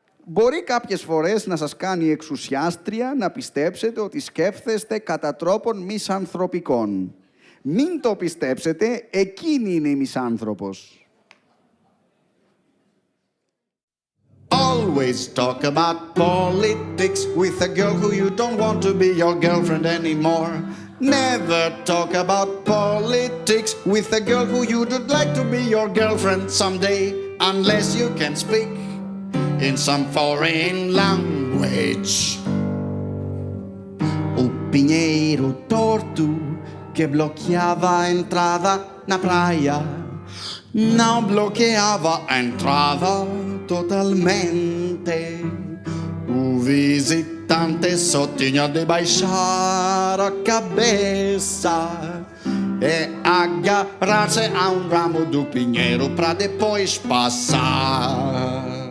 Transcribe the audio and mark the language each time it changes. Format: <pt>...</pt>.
<el>Μπορεί κάποιες φορές να σας κάνει η εξουσιάστρια να πιστέψετε ότι σκέφτεστε κατά τρόπον μισανθρωπικών. Μην το πιστέψετε, εκείνη είναι η μισάνθρωπος.</el> <en>Always talk about politics with a girl who you don't want to be your girlfriend anymore. Never talk about politics with a girl who you would like to be your girlfriend someday, unless you can speak in some foreign language.</en> <pt>O Pinheiro torto que bloqueava a entrada na praia não bloqueava a entrada totalmente. O visitante só tinha de baixar a cabeça e agarrar-se a um ramo do pinheiro pra depois passar.</pt>